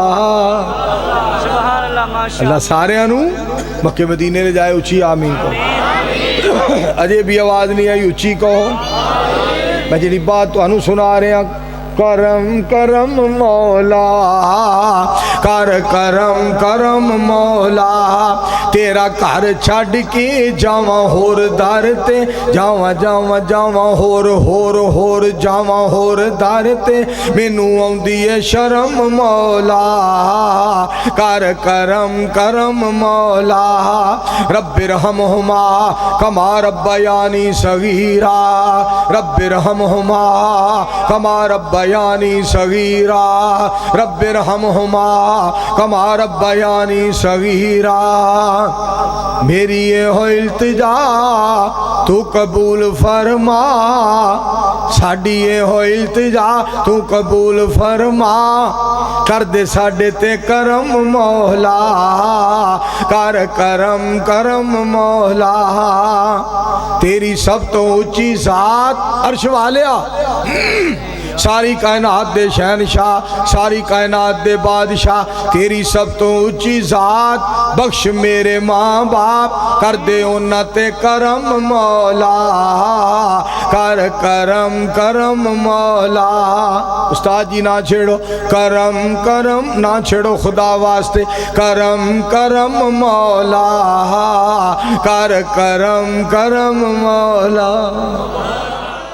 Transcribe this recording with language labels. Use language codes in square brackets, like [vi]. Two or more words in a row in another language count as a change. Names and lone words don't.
[pa] اللہ سارے انو مکہ مدینے لے جائے اچھی آمین کو. اجے بھی آواز نہیں آئی اچھی کہو. میں جنی بات تو انو سنا رہے ہیں کرم کرم مولا کر کرم کرم مولا تیرا گھر چھڈ کے جاواں ہور در تے جاواں جاواں جاواں ہور جاواں ہور در تے مینوں آوندی ہے شرم مولا کر کرم کرم مولا [ar] رب ارحمہما کما ربیانی صغیرا رب ارحمہما کما ربیانی صغیرا رب ارحمہما کما ربیانی صغیرا میری [pa] یہ ہو التجا تو قبول فرما ساڈی یہ ہو التجا تو قبول فرما کر دے ساڈے تے کرم مولا کر کرم کرم مولا تیری سب تو اونچی ذات عرش والیا ساری کائنات دے شہنشاہ ساری کائنات دے بادشاہ تیری سب تو اونچی ذات بخش میرے ماں باپ کر دے انہاں تے کرم مولا کر کرم کرم مولا استاد جی نہ چھیڑو کرم کرم نہ چھیڑو خدا واسطے کرم کرم مولا کر کرم کرم مولا